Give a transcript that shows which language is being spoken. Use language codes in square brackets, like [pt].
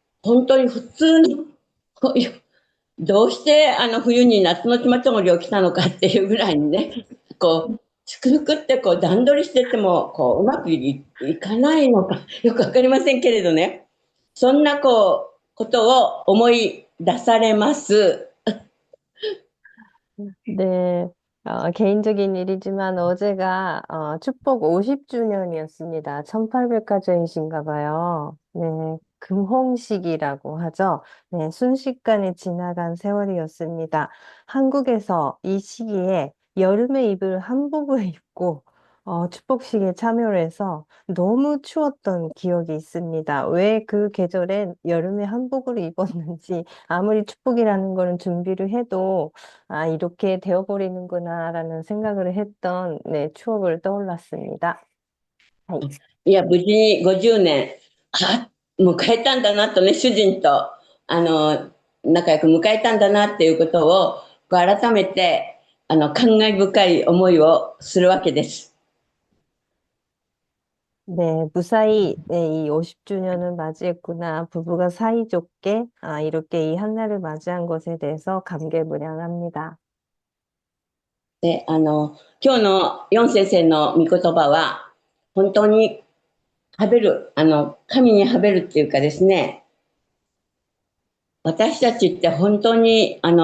[ja] 本当に普通の、どうして冬に夏のチマチョゴリを着たのかっていうぐらいにね、祝福って段取りしてても、うまくいかないのか、よくわかりませんけれどね。そんなことを思い出されます。 [ko] 네, 개인적인 일이지만 어제가 축복 50주년이었습니다. 1800가정이신가 봐요. 네, 금홍식이라고 하죠. 네, 순식간에 지나간 세월이었습니다. 한국에서 이 시기에 여름에 입을 한복을 입고 축복식에 참여를 해서 너무 추웠던 기억이 있습니다. 왜 그 계절엔 여름에 한복을 입었는지 아무리 축복이라는 거는 준비를 해도 이렇게 되어버리는구나라는 생각을 했던, 네, 추억을 떠올랐습니다. はい。 [ja] いや、無事に50年、迎えたんだなとね、主人と、仲良く迎えたんだなっていうことを、改めて、感慨深い思いをするわけです。 [ko] 네, 무사히 네, 이 50주년을 맞이했구나. 부부가 사이좋게 이렇게 이 한날을 맞이한 것에 대해서 감개무량합니다. [ja] で、今日の4先生の御言葉は、本当に、神にはべるっていうかですね、私たちって本当に、